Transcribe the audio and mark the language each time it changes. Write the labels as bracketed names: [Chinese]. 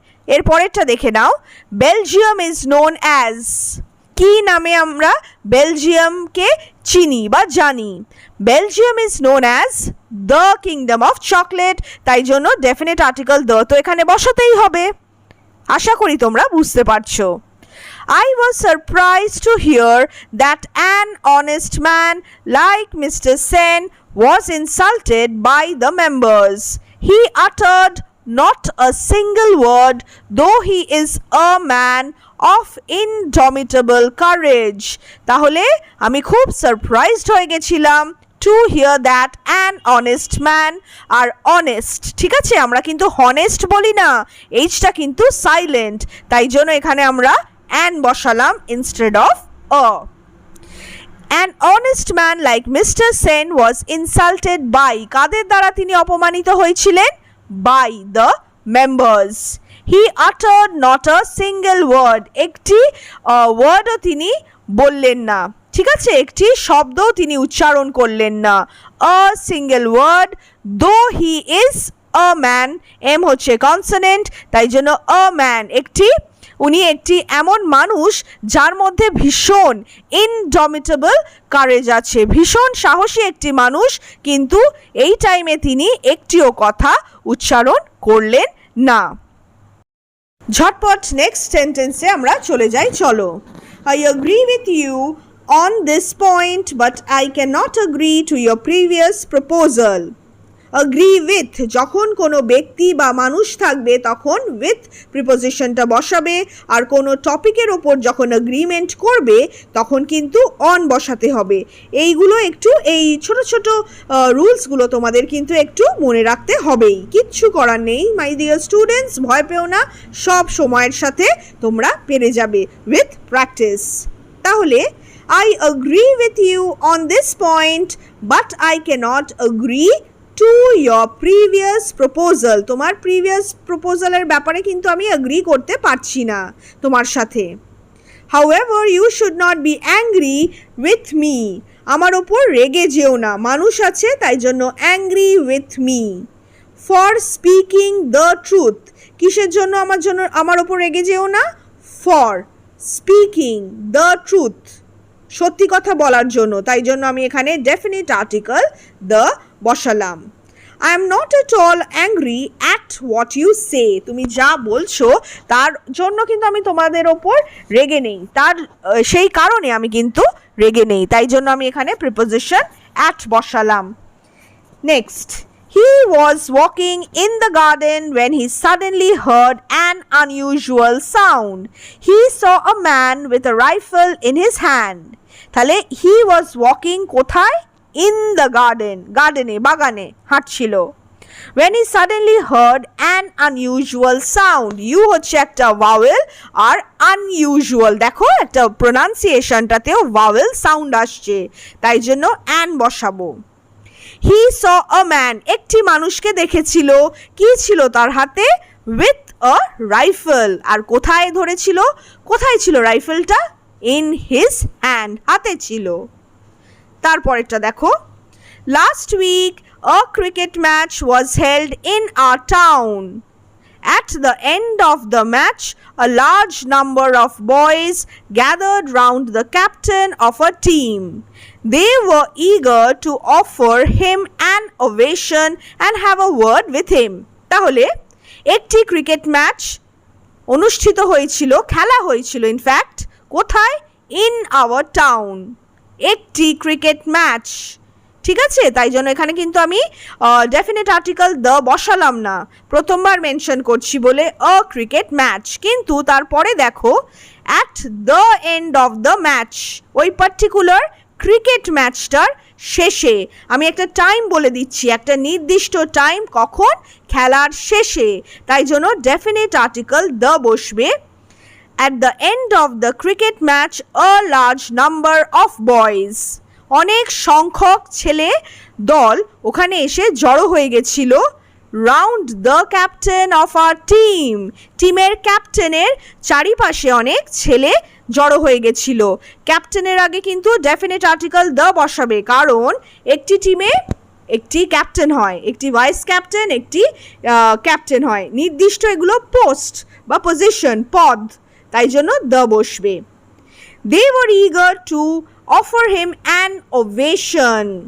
[Bangla] এর পরেরটা দেখে নাও। [English] Belgium is known as, [Bangla] কি নামে আমরা বেলজিয়ামকে চিনি বা জানি? [English] Belgium is known as the kingdom of chocolate, [Bangla] তাই জন্য ডেফিনিট আর্টিকেল দ্য তো এখানে বসাতেই হবে। আশা করি তোমরা বুঝতে পারছো। [English] I was surprised to hear that an honest man like Mr. Sen was insulted by the members. He uttered not a single word, though he is a man of indomitable courage. [Bangla] তাহলে আমি খুব surprised হয়ে গেছিলাম [English] to hear that an honest man, [Bangla] আর honest, ঠিক আছে, আমরা কিন্তু honest বলি না, এইচটা কিন্তু সাইলেন্ট, তাই জন্য এখানে আমরা an বসালাম [English] instead of a. An honest man like Mr. Sen was insulted by, [Bangla] কাদের দ্বারা তিনি অপমানিত হয়েছিলেন? [English] By the members. He uttered not a single word, [Bangla] একটি ওয়ার্ডও তিনি বললেন না, ঠিক আছে, একটি শব্দও তিনি উচ্চারণ করলেন না। [English] A single word, though he is a man, [Bangla] M হচ্ছে কনসোনেন্ট, তাই জন্য a man, একটি উনি একটি এমন মানুষ যার মধ্যে ভীষণ ইনডমিটেবল কারেজ আছে, ভীষণ সাহসী একটি মানুষ, কিন্তু এই টাইমে তিনি একটিও কথা উচ্চারণ করলেন না। ঝটপট নেক্সট সেন্টেন্সে আমরা চলে যাই, চলো। [English] I agree with you on this point, but I cannot agree to your previous proposal. [Bangla] Agree with, যখন কোনো ব্যক্তি বা মানুষ থাকবে তখন with প্রিপোজিশনটা বসাবে, আর কোনো টপিকের ওপর যখন এগ্রিমেন্ট করবে তখন কিন্তু অন বসাতে হবে। এইগুলো একটু, এই ছোট ছোট রুলসগুলো তোমাদের কিন্তু একটু মনে রাখতে হবেই, কিচ্ছু করার নেই [English] my dear students, [Bangla] ভয় পেও না, সব সময়ের সাথে তোমরা পেরে যাবে [English] With practice. [Bangla] তাহলে [English] I agree with you on this point, but I cannot agree to your previous proposal. [Bangla] তোমার প্রিভিয়াস প্রপোজালের ব্যাপারে কিন্তু আমি এগ্রি করতে পারছি না তোমার সাথে। [English] However, you should not be angry with me. [Bangla] আমার ওপর রেগে যেও না, মানুষ আছে তাই জন্য [English] angry with me. For speaking the truth. [Bangla] কিসের জন্য আমার ওপর রেগে যেও না? [English] For speaking the truth. [Bangla] সত্যি কথা বলার জন্য, তাই জন্য আমি এখানে ডেফিনিট আর্টিকেল দ্য বসালাম। [English] I am not at all angry at what you say. [Bangla] তুমি যা বলছো তার জন্য কিন্তু আমি তোমাদের ওপর রেগে নেই, তার সেই কারণে আমি কিন্তু রেগে নেই, তাই জন্য আমি এখানে প্রিপোজিশন at বসালাম। Next, [English] he was walking in the garden when he suddenly heard an unusual sound. He saw a man with a rifle in his hand. [Bangla] তাহলে [English] he was walking [Bangla] কোথায়? [English] In the garden, [Bangla] গার্ডেনে, বাগানে হাঁটছিল। [English] When he suddenly heard an unusual sound. [Bangla] You হচ্ছে একটা vowel, আর unusual দেখো একটা প্রোনাউন্সিয়েশনটাতেও vowel sound আসছে, তাই জন্য an বসাবো। [English] He saw a man, [Bangla] একটি মানুষকে দেখেছিল, কি ছিল তার হাতে? [English] With a rifle, [Bangla] আর কোথায় ধরেছিল? কোথায় ছিল রাইফেলটা? [English] In his hand, [Bangla] হাতে ছিল। তারপরেরটা দেখো, [English] last week a cricket match was held in our town. At the end of the match, a large number of boys gathered round the captain of a team. They were eager to offer him an ovation and have a word with him. [Bangla] তাহলে একটি cricket match অনুষ্ঠিত হয়েছিল, খেলা হয়েছিল in fact, কোথায়? [English] in our town, [Bangla] একটি cricket match, ঠিক আছে? তাই জন্য এখানে কিন্তু আমি ডেফিনিট আর্টিকেল দ্য বসালাম না, প্রথমবার মেনশন করছি বলে আ ক্রিকেট ম্যাচ, কিন্তু তারপরে দেখো [English] at the end of the match, [Bangla] ওই পার্টিকুলার ক্রিকেট ম্যাচটার শেষে, আমি একটা টাইম বলে দিচ্ছি, একটা নির্দিষ্ট টাইম, কখন? খেলার শেষে, তাই জন্য ডেফিনিট আর্টিকেল দ্য বসবে। [English] At the end of the cricket match, a large number of boys, [Bangla] অনেক সংখ্যক ছেলে দল ওখানে এসে জড়ো হয়ে গেছিল, [English] round the captain of our team, [Bangla] টিমের ক্যাপ্টেনের চারিপাশে অনেক ছেলে জড়ো হয়ে গেছিল। ক্যাপ্টেনের আগে কিন্তু ডেফিনিট আর্টিকেল দ্য বসাবে, কারণ একটি টিমে একটি ক্যাপ্টেন হয়, একটি ভাইস ক্যাপ্টেন, একটি ক্যাপ্টেন হয়, নির্দিষ্ট এগুলো পোস্ট বা পজিশন, পদ, তাই জন্য দ্য বসবে। [English] They were eager to offer him an ovation.